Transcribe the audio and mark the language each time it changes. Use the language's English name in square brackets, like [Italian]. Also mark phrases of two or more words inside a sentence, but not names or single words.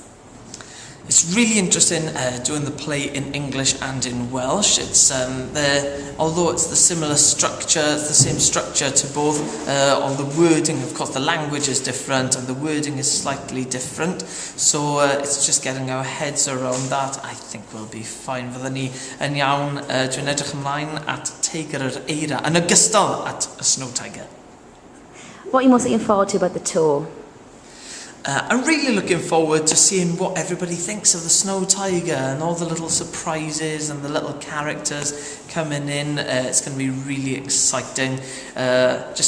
[English] It's really interesting doing the play in English and in Welsh. It's although it's the similar structure, it's the same structure to both. All the wording, of course, the language is different and the wording is slightly different. So it's just getting our heads around that. I think we'll be fine [Welsh] fydden ni yn iawn. Dwi'n edrych ymlaen at Teigr yr Eira yn ogystal at y Snow Teigr. [English] What are you most looking forward to about the tour? I'm really looking forward to seeing what everybody thinks of the Snow Teigr and all the little surprises and the little characters coming in. It's going to be really exciting, just hearing everybody laughing.